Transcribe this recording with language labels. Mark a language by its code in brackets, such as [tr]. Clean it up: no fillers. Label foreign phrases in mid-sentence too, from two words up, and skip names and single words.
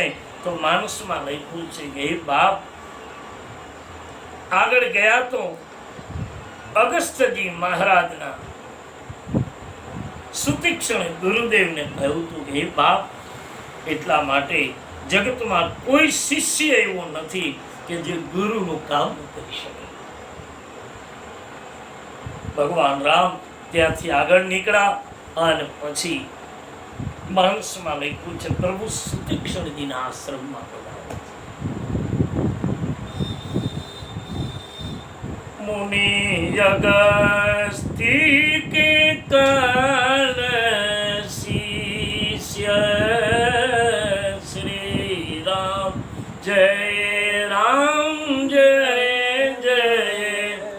[gu] તો માનસમાં લખ્યું છે કે હે બાપ, આગળ ગયા તો અગસ્ત્યજી મહારાજના સુતીક્ષણે ગુરુદેવને કહ્યું હતું કે હે બાપ, એટલા માટે જગતમાં કોઈ શિષ્ય એવો નથી કે જે ગુરુનું કામ કરી શકે. ભગવાન રામ ત્યાંથી આગળ નીકળ્યા, અને પછી માનસમાં લખ્યું છે પ્રભુ સુતીક્ષણજીના આશ્રમમાં [hi] मुनि अगस्ती के कर शिष्य श्री राम जय राम जय जय